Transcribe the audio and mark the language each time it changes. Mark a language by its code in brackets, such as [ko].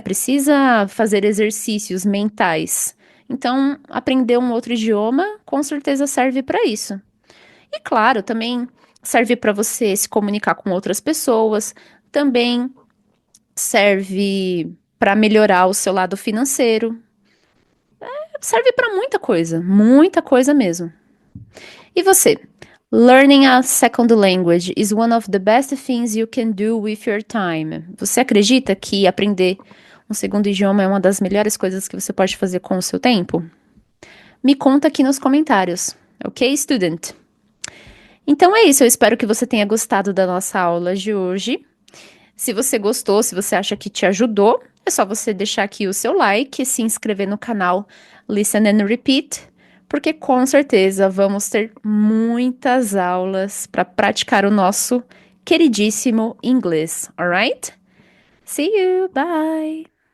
[pt] Precisa fazer exercícios mentais. Então, aprender um outro idioma com certeza serve para isso. E claro, também serve para você se comunicar com outras pessoas, também serve para melhorar o seu lado financeiro, serve para muita coisa mesmo. E você? [en] Learning a second language is one of the best things you can do with your time. [pt] Você acredita que aprender um segundo idioma é uma das melhores coisas que você pode fazer com o seu tempo? Me conta aqui nos comentários, ok, student? Então é isso, eu espero que você tenha gostado da nossa aula de hoje. Se você gostou, se você acha que te ajudou, é só você deixar aqui o seu like, se inscrever no canal Listen and Repeat, porque com certeza vamos ter muitas aulas para praticar o nosso queridíssimo inglês, alright? [en] See you, bye!